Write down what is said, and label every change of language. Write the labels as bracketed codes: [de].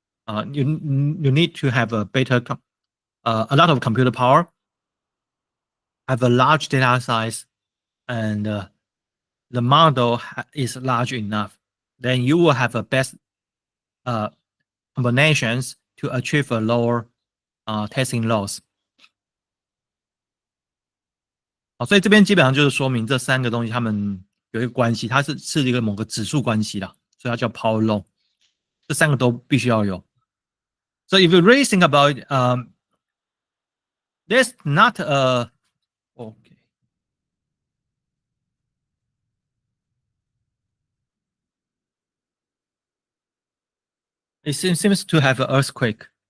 [en] You need to have a better, a lot of computer power, have a large data size, and the model is large enough. Then you will have a best combinations to achieve a lower testing loss。 [zh] 好，所以这边基本上就是说明这三个东西它们有一个关系，它是一个某个指数关系啦，所以它叫 power law。这三个都必须要有。 [en] So if you really think about it, there's not a okay. It seems to have an earthquake.